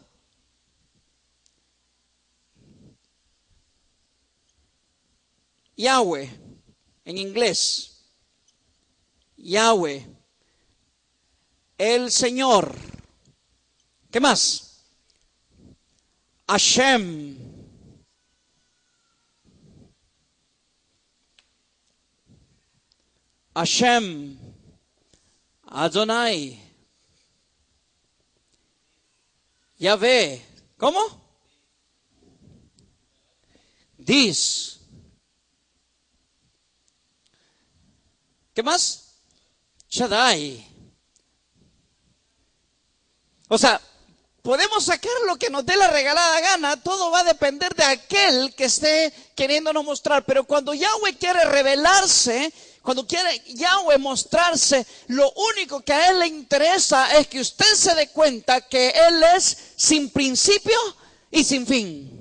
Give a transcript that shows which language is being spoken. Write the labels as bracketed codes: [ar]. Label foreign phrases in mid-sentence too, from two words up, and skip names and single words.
[es] Yahweh, en inglés. Yahweh. El Señor. ¿Qué más? Hashem. Hashem, Adonai, Yahvé, ¿cómo? Dis. ¿Qué más? Shaddai. O sea, podemos sacar lo que nos dé la regalada gana, todo va a depender de aquel que esté queriéndonos mostrar, pero cuando Yahweh quiere revelarse, cuando quiere Yahweh mostrarse, lo único que a Él le interesa es que usted se dé cuenta que Él es sin principio y sin fin.